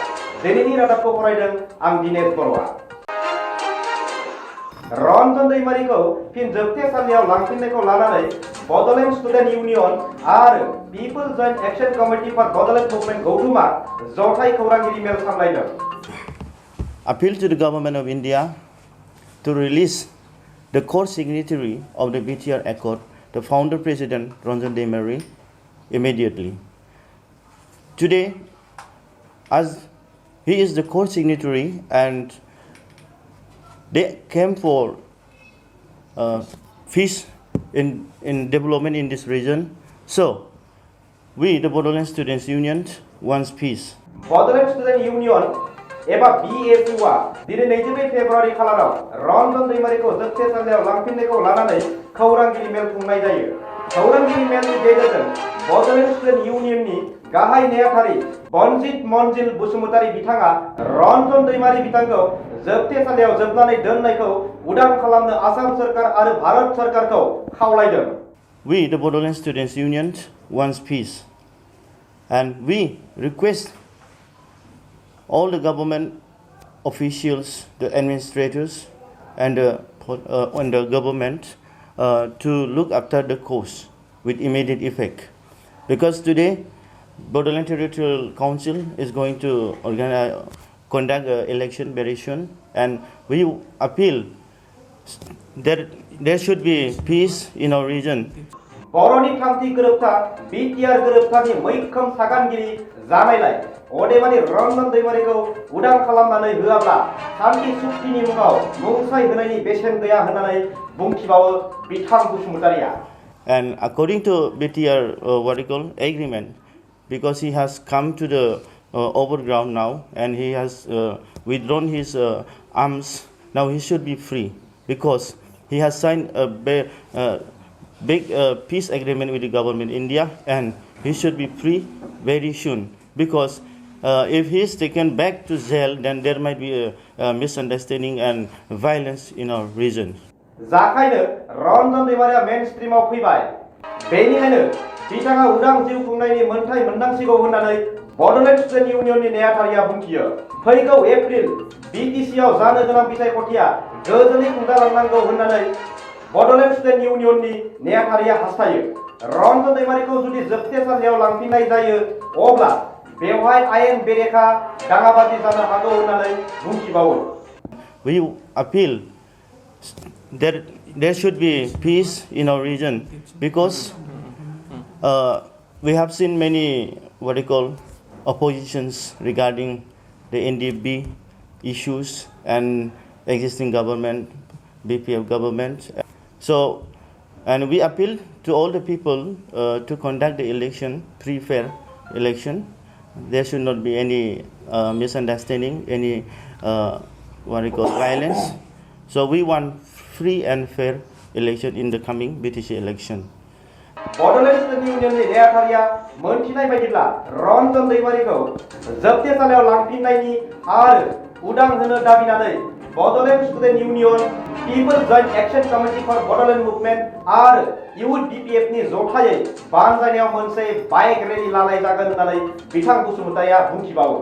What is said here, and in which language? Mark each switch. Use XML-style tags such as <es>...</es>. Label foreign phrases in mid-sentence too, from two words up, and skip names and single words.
<brx>दिनैनि रादाबखौ फरायदों आं दिनेश बर'आ। रन्जन दैमारिखौ फिन जोबथेसालियाव लांफिननायखौ लानानै बड'लेण्ड स्टुडेन्ट इउनियन आरो पिपल जॉइंट एक्शन कमिटि फर बड'लेण्ड मुभमेन्ट गौथुमा जथाय खौरांगिरि मेल सामलायदों।</brx> <en>Appeal to the Government of India to release the core signatory of the BTR Accord, the founder president Ranjan Daimari, immediately. Today, as he is the core signatory and they came for peace in development in this region, so we, the Bodoland Students Union, wants peace.</en> <brx>Bodoland Student Union एबा BSUआ दिनै 22 फेब्रुवारि खालाराव रन्जन दैमारिखौ जोबथेसालियाव लांफिननायखौ लानानै खौरांगिरि मेल खुंनाय जायो। खौरांगिरि मेलनि गेजेरजों बड'लेण्ड स्टुडेन्ट इउनियननि गाहाय नेहाथारि बनजित मनजिल बसुमतारी बिथाङा रन्जन दैमारि बिथांखौ जोबथेसालियाव जोबनानै दोननायखौ उदां खालामनो आसाम सरकार आरो भारत सरकारखौ खावलायदों।</brx> <en>We, the Bodoland Students Union, wants peace, and we request all the government officials, the administrators, and the government to look after the cause with immediate effect. Because today, Bodoland Territorial Council is going to conduct an election very soon, and we appeal that there should be peace in our region.</en> <brx>बर'नि थामथि गोरोबथा बिटिआर गोरोबथानि मैखोम सागानगिरि जानायलाय अदेबानि रन्जन दैमारिखौ उदां खालामनानै होआब्ला शान्ति चुक्तिनि मुङाव मुंसाइ होनायनि बेसेन गैया होननानै बुंथिबावो बिथां बसुमतारीया।</brx> <en>And according to BTR agreement, because he has come to the overground now and he has withdrawn his arms, now he should be free because he has signed a big peace agreement with the government India, and he should be free very soon because if he is taken back to jail, then there might be a misunderstanding and violence in our region.</en> <brx>जाखायनो रन्जन दैमारिया मेन स्ट्रीमाव फैबाय। बेनिखायनो बिथाङा उदां जिउ खुंनायनि मोनथाय मोनदांसिगौ होननानै बड'लेण्ड स्टुडेन्ट इउनियननि नेहाथारिया बुंथियो। फैगौ एप्रिल बिटिसिआव जानो गोनां बिसायख'थिया गोजोनै खुंजालांनांगौ होननानै बड'लेण्ड स्टुडेन्ट इउनियननि नेहाथारिया हास्थायो। रन्जन दैमारिखौ जुदि जोबथेसालियाव लांफिननाय जायो अब्ला बेवहाय आयेन बेरेखा दाङाबाजि जानो हागौ होननानै बुंथिबावो।</brx> <en>We appeal that there should be peace in our region because we have seen many oppositions regarding the NDB issues and existing government, BPF government. So, and we appeal to all the people to conduct the election, free, fair election. There should not be any misunderstanding, any violence. So we want free and fair election in the coming BTC election.</en> <brx>बड'लेण्ड स्टुडेन्ट इउनियननि नेहाथारिया मोनथिनाय बायदिब्ला रन्जन दैमारिखौ जोबथेसालियाव लांफिननायनि आरो उदां होनो दाबिनानै बड'लेण्ड स्टुडेन्ट इउनियन, पिपल जॉइंट एक्शन कमिटि फर बड'लेण्ड मुभमेन्ट आरो इउथ बिपिएफनि जथायै बानजायनायाव मोनसे</brx> <en>bike rally</en> <brx>लानाय जागोन होननानै बिथां बसुमतारीया बुंथिबावो।</brx>